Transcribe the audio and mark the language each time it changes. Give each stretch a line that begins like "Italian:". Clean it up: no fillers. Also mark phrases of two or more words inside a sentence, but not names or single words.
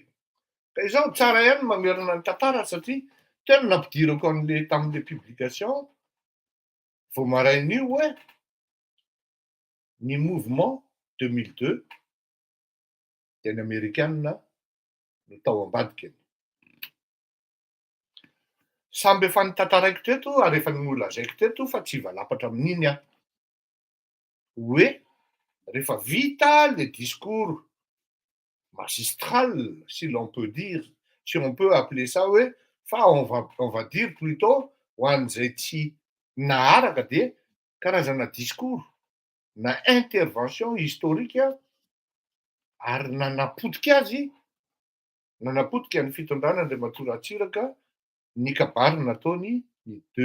Malagasy: Ka izaho tsara ihany mamerina ny tantara satria tena nampidirako an'le tamin'le publication vao marain'io hoe ny mouvement 2002 dia ny Amerikanina no tao ambadika. Samby efa nitantaraiko teto ary efa nolazaiko teto fa tsy valapatra amin'iny aho. Hoe rehefa vita le
French: discours magistral, si l'on peut dire, si on peut appeler ça
Malagasy: hoe fa
French: on va dire plutôt
Malagasy: ho an'izay tsy naharaka dia karazana discours na
French: intervention historique
Malagasy: ary nanapotika azy, nanapotika ny fitondrana Andriamatoa Ratsiraka ny kabary nataony ny